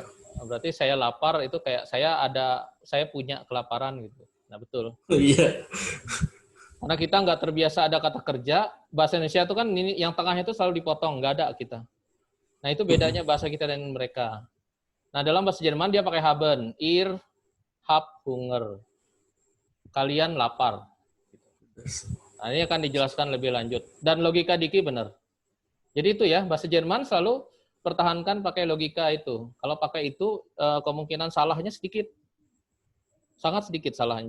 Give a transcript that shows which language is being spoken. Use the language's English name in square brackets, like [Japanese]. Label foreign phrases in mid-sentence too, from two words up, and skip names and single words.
[Indonesian] Berarti saya lapar itu kayak saya punya kelaparan gitu. Nah, betul. Iya. Karena kita nggak terbiasa ada kata kerja, bahasa Indonesia itu kan ini yang tengahnya itu selalu dipotong, nggak ada kita. Nah, itu bedanya bahasa kita dan mereka. Nah, dalam bahasa Jerman dia pakai haben, [German] ihr habt Hunger. [Indonesian] Kalian lapar. Nah, ini akan dijelaskan lebih lanjut. Dan logika Diki benar. Jadi itu ya, bahasa Jerman selalu pertahankan pakai logika itu. Kalau pakai itu, kemungkinan salahnya sedikit. Sangat sedikit salahnya.